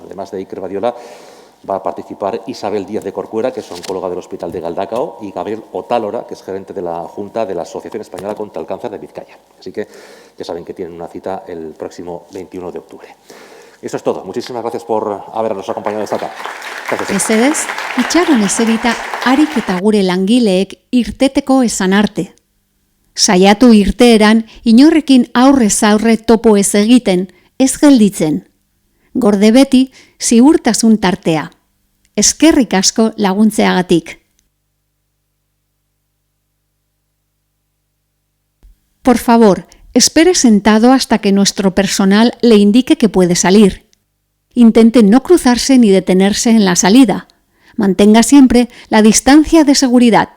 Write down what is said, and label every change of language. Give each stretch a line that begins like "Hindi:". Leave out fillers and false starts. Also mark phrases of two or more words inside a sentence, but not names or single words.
Spanish: Además de Iker Badiola, va a participar Isabel Díaz de Corcuera, que es oncóloga del Hospital de Galdacao, y Gabriel Otálora, que es gerente de la Junta de la Asociación Española contra el Cáncer de Vizcaya. Así que ya saben que tienen una cita el próximo 21 de octubre. Eso es todo. Muchísimas gracias por habernos acompañado hasta acá. Gracias.
Basque: Mesedez, itxaron eserita harik eta gure langileek irteteko esan arte. Saiatu irteeran inorrekin aurrez aurre topo ez egiten, ez gelditzen. Gorde beti, ziurtasun tartea. Eskerrik asko laguntzeagatik.
Spanish: Por favor, espere sentado hasta que nuestro personal le indique que puede salir. Intente no cruzarse ni detenerse en la salida. Mantenga siempre la distancia de seguridad.